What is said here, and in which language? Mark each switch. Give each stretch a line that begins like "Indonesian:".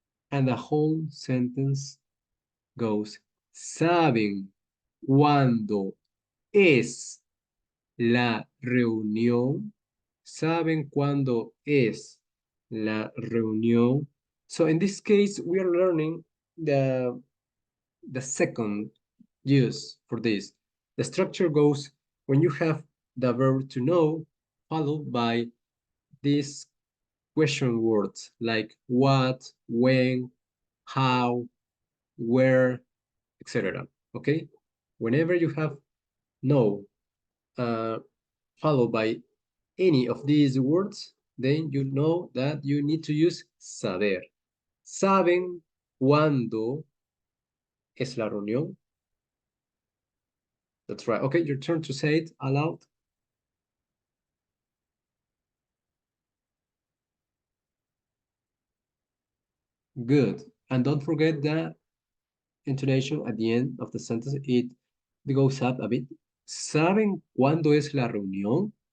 English: And the whole sentence goes,
Spanish: ¿saben cuándo es la reunión? ¿Saben cuándo es la reunión?
English: So in this case, we are learning the second use for this. The structure goes when you have the verb to know, followed by these question words like what, when, how, where, etc. Okay? Whenever you have no uh, followed by any of these words, then you know that you need to use saber.
Spanish: ¿Saben cuándo es la reunión?
English: That's right. Okay, your turn to say it aloud. Good. And don't forget that intonation at the end of the sentence, it goes up a bit.
Spanish: ¿Saben cuándo es la reunión?